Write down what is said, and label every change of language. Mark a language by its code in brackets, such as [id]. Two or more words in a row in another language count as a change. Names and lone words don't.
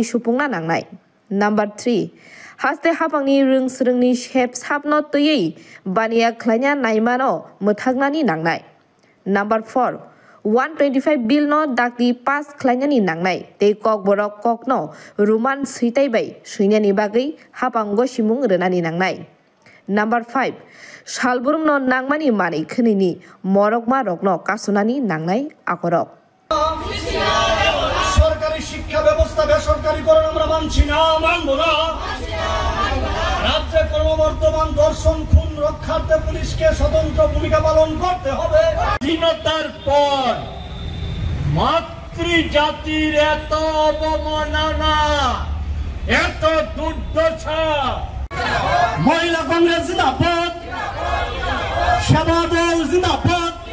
[brx] सुपुंना नांनाय Number 3 हास्ते हापांनि रोंसरोंनि शेप साबनो तैयै बानिया खालायना नायमानो मोथागनानि नांनाय Number 4 125 बिल नो दाकनि पास खालायनानि नांनाय ते कक बरक ककनो रुमान सैतायबाय सैनानि बागै हापांगो सिमुं रोनानि नांनाय Number 5 सालबुरुम नो नांमानि मानै खोनैनि मरकमा रकनो कासुनानि नांनाय आखरक [bn] সরকারি শিক্ষা ব্যবস্থা বেসরকারীকরণ আমরা মানছি না মানব না রাজ্যে ক্রমবর্ধমান ধর্ষণ খুন রক্ষার্থে পুলিশকে স্বতন্ত্র ভূমিকা পালন করতে হবে স্বাধীনতার পর মাতৃজাতির এত অবমাননা এত দুর্দশা মহিলা কংগ্রেস জিন্দাবাদ সেবা দল জিন্দাবাদ